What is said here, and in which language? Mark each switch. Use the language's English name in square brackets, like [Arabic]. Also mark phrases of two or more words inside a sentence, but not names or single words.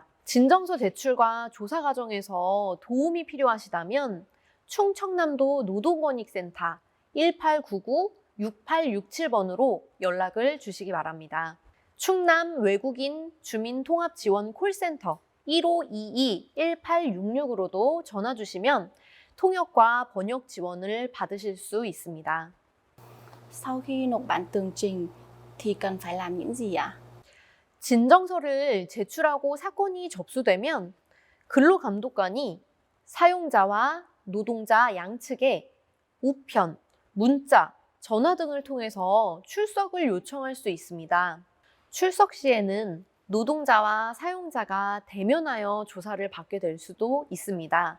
[Korean] 진정서 제출과 조사 과정에서 도움이 필요하시다면 충청남도 노동권익센터 1899-6867번으로 연락을 주시기 바랍니다. 충남 외국인 주민통합지원 콜센터 1522-1866으로도 전화 주시면 통역과 번역 지원을 받으실 수 있습니다. [Vietnamese] Sau khi nộp bản tường trình thì cần phải làm những gì ạ? [Korean] 진정서를 제출하고 사건이 접수되면 근로감독관이 사용자와 노동자 양측에 우편, 문자, 전화 등을 통해서 출석을 요청할 수 있습니다. 출석 시에는 노동자와 사용자가 대면하여 조사를 받게 될 수도 있습니다.